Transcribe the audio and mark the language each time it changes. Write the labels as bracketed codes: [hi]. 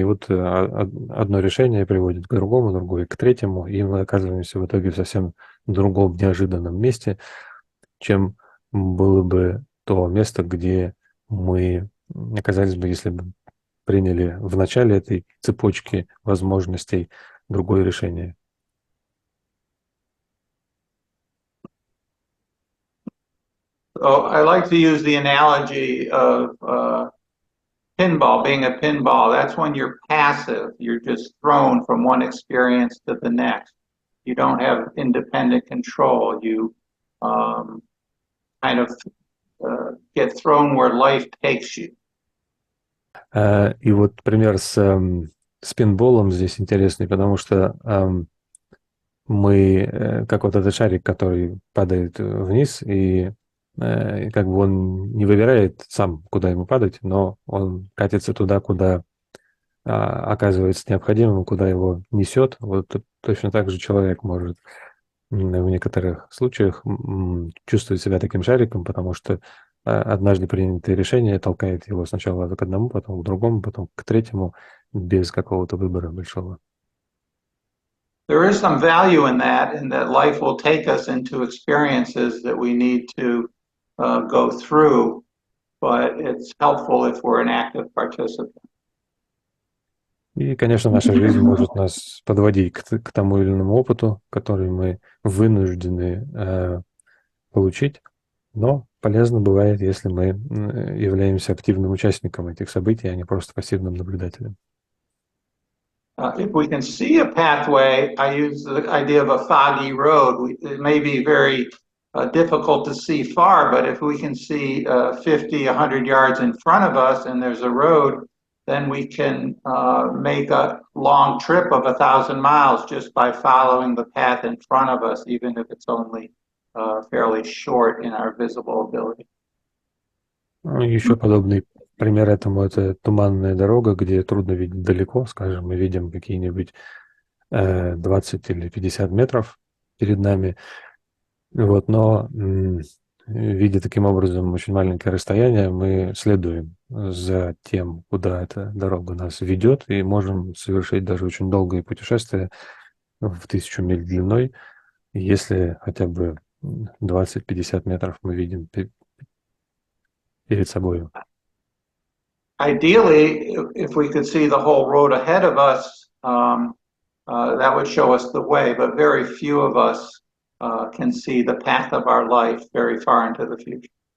[ru] И вот одно решение приводит к другому, другое к третьему, и мы оказываемся в итоге в совсем другом неожиданном месте, чем было бы то место, где мы оказались бы, если бы приняли в начале этой цепочки возможностей другое решение. [en] So I like to use the analogy of pinball, being a pinball. That's when you're passive. You're just thrown from one experience to the next. You don't have independent control. You kind of get thrown where life takes you. [ru] И вот пример с пинболом здесь интересный, потому что мы, как вот этот шарик, который падает вниз, и как бы он не выбирает сам, куда ему падать, но он катится туда, куда оказывается необходимым, куда его несет. Вот точно так же человек может в некоторых случаях чувствовать себя таким шариком, потому что однажды принятое решение толкает его сначала к одному, потом к другому, потом к третьему, без какого-то выбора большого. [en] There is some value in that life will take us into experiences that we need to go through, but it's helpful if we're an active participant. [ru] И, конечно, наша жизнь может нас подводить к тому или иному опыту, который мы вынуждены получить, но полезно бывает, если мы являемся активным участником этих событий, а не просто пассивным наблюдателем. [en] If we can see a pathway, I use the idea of a foggy road. It may be very difficult to see far, but if we can see 50, 100 yards in front of us and there's a road, then we can make a long trip of 1,000 miles just by following the path in front of us, even if it's only fairly short in our visible ability. [ru] Еще подобный пример этому — это туманная дорога, где трудно видеть далеко, скажем, мы видим какие-нибудь 20 или 50 метров перед нами, вот, но видя таким образом очень маленькое расстояние, мы следуем за тем, куда эта дорога нас ведет, и можем совершить даже очень долгое путешествие в 1000 миль длиной, если хотя бы 20-50 метров мы видим перед собой. [en] Ideally, if we could see the whole road ahead of us, that would show us the way, but very few of us can see the path of our life very far into the future.